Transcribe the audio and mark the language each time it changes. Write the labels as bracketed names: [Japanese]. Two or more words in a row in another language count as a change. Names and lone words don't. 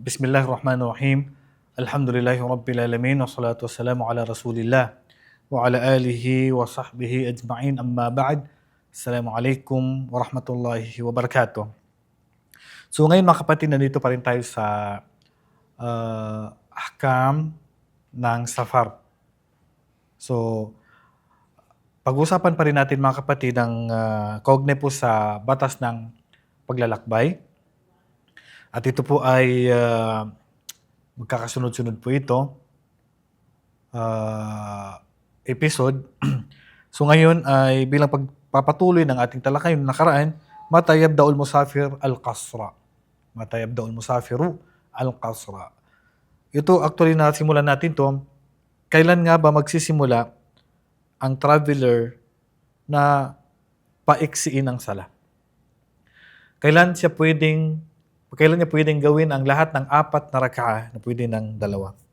[Arabic] بسم الله الرحمن الرحيم. الحمد لله رب العالمين. والصلاة والسلام على رسول الله. وعلى آله وصحبه أجمعين أما بعد. السلام عليكم ورحمة الله وبركاته. [Filipino] So ngayon mga kapatid, nandito pa rin tayo sa ahkam ng safar. So pag-usapan pa rin natin mga kapatid ang kaugnay po sa batas ng paglalakbay. At ito po ay magkakasunod-sunod po ito episode. So ngayon ay bilang pagpapatuloy ng ating talakayan nakaraan, [Arabic] متى يبدأ المسافر القصر. متى يبدأ المسافر القصر. [Filipino] Ito actually nasimulan natin to. Kailan nga ba magsisimula ang traveler na paiksiin ang sala? Kailan niya pwedeng gawin ang lahat ng 4 na raka'ah na pwede ng 2?